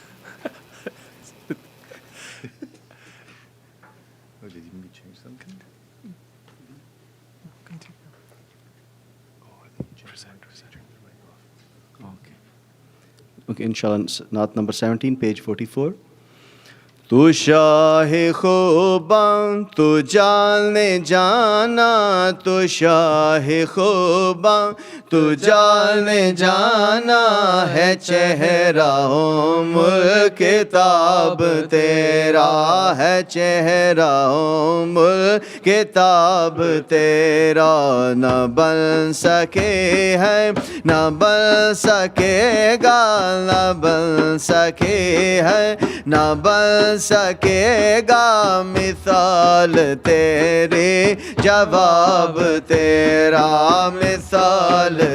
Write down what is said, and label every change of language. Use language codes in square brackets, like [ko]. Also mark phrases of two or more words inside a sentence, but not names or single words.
[en] Oh, did you change something? Okay, inshallah, Naat number 17, page 44. [ur] تو شاہِ خوباں، تو جانِ جاناں، تو شاہِ خوباں، تو جانِ جاناں, ہے چہرہ ہو ملک کتاب تیرا, ہے چہرہ ہو ملک کتاب تیرا، نہ بن سکے ہے، نہ بن سکے گا، نہ بن سکے ہے، نہ بن سکے گا مثال تیری جواب تیرا مثال